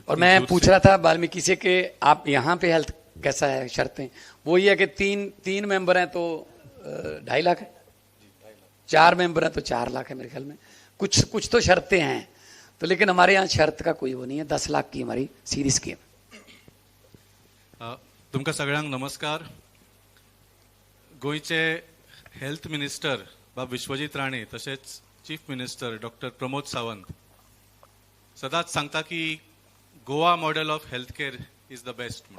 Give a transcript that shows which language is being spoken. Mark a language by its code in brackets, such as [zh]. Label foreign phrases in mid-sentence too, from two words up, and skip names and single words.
[hi] और मैं पूछ रहा था वाल्मीकि से कि आप यहाँ पे हेल्थ कैसा है, शर्तें वो ये है कि 3 मेंबर हैं तो 2.5 लाख है, 4 मेंबर हैं तो 4 लाख है मेरे ख्याल में। कुछ तो शर्तें हैं, तो लेकिन हमारे यहाँ शर्त का कोई वो नहीं है, 10 लाख की हमारी सीधी स्कीम। [kok] तुमका सगळ्यांक नमस्कार। गोयचे [en] health minister [kok] बाब विश्वजीत राणे तसेच [en] chief minister [kok] डॉक्टर प्रमोद सावंत सदांच सांगता की गोवा [en] model of health care is the best [kok] म्हणून।